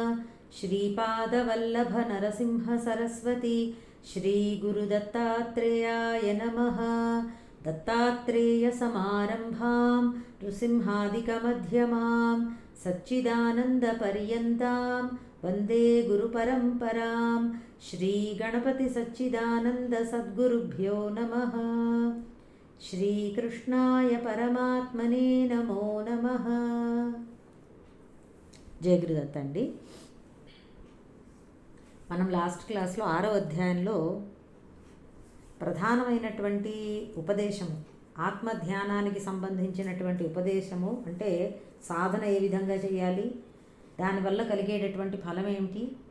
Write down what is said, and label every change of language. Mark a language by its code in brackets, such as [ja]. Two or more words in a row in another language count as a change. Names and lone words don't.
[sa] श्रीपादवल्लभनरसिंहसरस्वती श्रीगुरुदत्तात्रेयाय नमः। दत्तात्रेयसमारम्भां नृसिंहादिकमध्यमां सच्चिदानन्दपर्यन्तां वन्दे गुरुपरम्परां। श्रीगणपतिसच्चिदानन्दसद्गुरुभ्यो नमः। శ్రీకృష్ణాయ పరమాత్మనే నమో నమః. [te] జయ గురుదత్త అండి. మనం లాస్ట్ క్లాస్లో 6వ అధ్యాయంలో ప్రధానమైనటువంటి ఉపదేశము, ఆత్మధ్యానానికి సంబంధించినటువంటి ఉపదేశము, అంటే సాధన ఏ విధంగా చేయాలి, దానివల్ల కలిగేటటువంటి ఫలం ఏమిటి,